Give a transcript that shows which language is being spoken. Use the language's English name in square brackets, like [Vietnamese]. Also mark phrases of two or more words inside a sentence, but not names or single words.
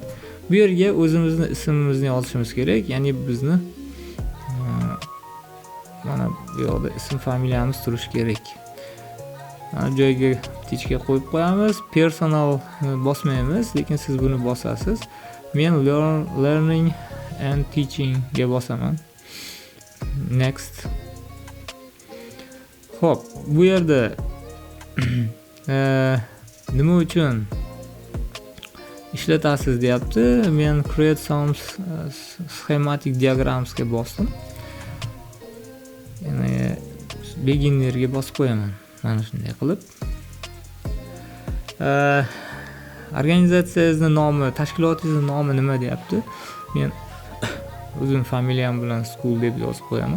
[Uzbek] Bu yerga o'zimizni ismimizni yozishimiz kerak, ya'ni bizni mana bu yoqda ism familiyamiz turishi kerak. Mana joyga tichka qo'yib qo'yamiz. Personal bosmaymiz, lekin siz buni bosasiz. Men [English] learning and teaching [Uzbek] ga bosaman. Next. Xo'p, bu yerda nima uchun ishlatasiz deyapti. Men [English] create some schematic diagrams [Uzbek] ga bosdim. Ya'ni beginnerga bosib qo'yaman. Mana shunday qilib. Organizatsiyangizning nomi, tashkilotingizning nomi nima deyapti? Men o'zim familiyam bilan school deb yozib qo'yaman.